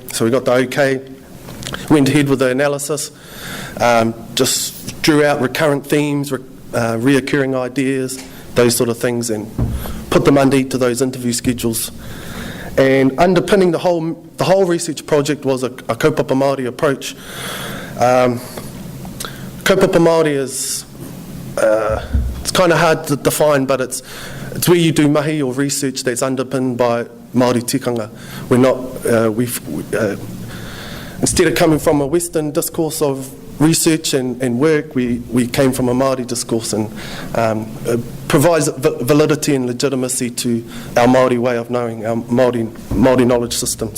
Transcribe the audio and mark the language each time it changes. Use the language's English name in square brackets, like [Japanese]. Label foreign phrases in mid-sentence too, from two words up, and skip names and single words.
[English] So we got the okay. Went ahead with the analysis, just drew out recurrent themes, reoccurring ideas, those sort of things, and put them under each of those interview schedules. And underpinning the whole research project was a [Māori] kaupapa Māori [English] approach. [Māori] Kaupapa Māori [English] is it's kind of hard to define, but it's where you do mahi or research that's underpinned by [Māori] Māori tikanga. [English] We're not instead of coming from a Western discourse of research and work, we came from a Māori discourse, and provides validity and legitimacy to our Māori way of knowing, our Māori knowledge systems.